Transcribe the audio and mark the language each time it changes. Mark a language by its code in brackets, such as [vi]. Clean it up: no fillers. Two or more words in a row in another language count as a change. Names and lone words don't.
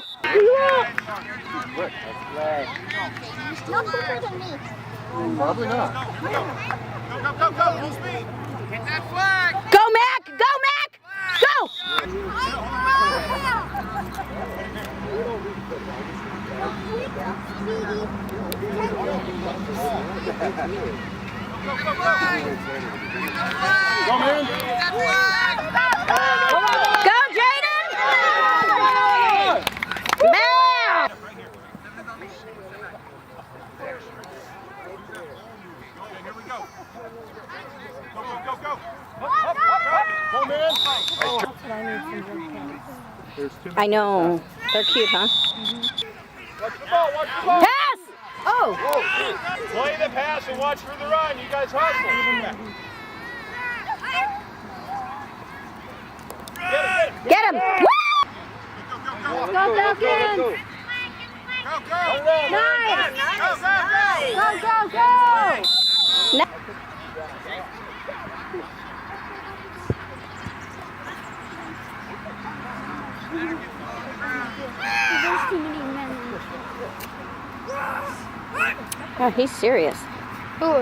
[en] Not bigger than me. Probably not. Go, go, go, full speed. Get that flag. Go, Mac! Go, Mac! Go! Go, man. Go, Jaden! Man! Here we go. Go, go, go, go. Go, man. I know. They're cute, huh? Watch the ball, watch the ball. Pass! Oh! Play the pass and watch for the run. You guys hustle. Get him! Woo! Go, Go, Falcons! go. Nice! Go, Go, go, go! Oh, he's serious. Who is?